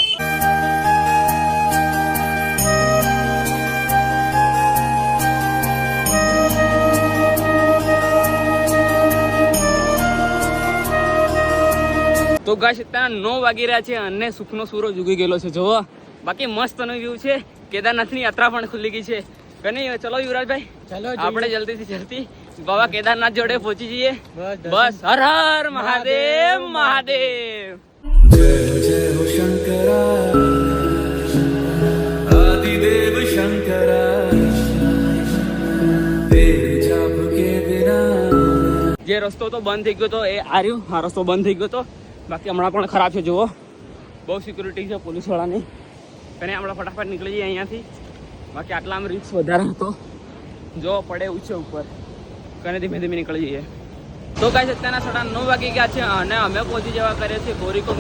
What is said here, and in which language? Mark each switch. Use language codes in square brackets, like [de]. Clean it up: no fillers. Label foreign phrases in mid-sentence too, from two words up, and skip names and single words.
[gu] તો ગાઈસ અત્યારે 9 વાગી રહ્યા છે અને સુખનો સૂરજ ઉગી ગયેલો છે. જોવો બાકી મસ્તનો વ્યૂ છે. કેદારનાથની યાત્રા પણ ખુલી ગઈ છે. કને ચલો યુવરાજભાઈ, ચલો આપણે જલ્દીથી જલ્દી બાબા કેદારનાથ જોડે પહોંચી જઈએ. બસ હર હર મહાદેવ મહાદેવ. [hi] जय जय हो शंकरा आदिदेव शंकरा तेरे जाप के बिना. [gu] જે રસ્તો તો બંધ થઈ ગયો તો એ આર્યું, આ રસ્તો બંધ થઈ ગયો તો બાકી હમણાં પણ ખરાબ છે. જુઓ બહુ સિક્યુરિટી છે પોલીસ વાળાની. કને હમણાં ફટાફટ નીકળી જઈએ અહીંયાથી. બાકી આટલામાં રિસ્ક વધારે હતો, જો પડે એવું છે ઉપર. કને ધીમે ધીમે નીકળી જઈએ. તો ગાઈસ અત્યારના 9:30 વાગી ગયા છે અને અમે પહોંચી જવા કરીએ છીએ ગોરીકુંડ.